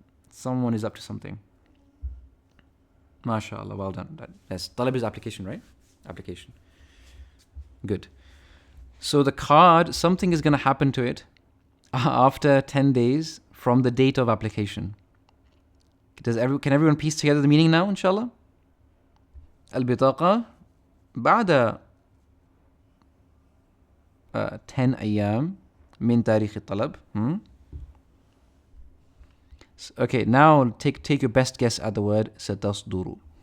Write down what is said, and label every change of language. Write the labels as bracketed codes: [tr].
[en] Someone is up to something. MashaAllah, well done. Yes, talab is application, right? Application. Good. So the card, something is going to happen to it after 10 days from the date of application. Can everyone piece together the meaning now, inshallah? [ar] البطاقة بعد 10 أيام من تاريخ الطلب. [en] Okay, now take your best guess at the word ستصدر.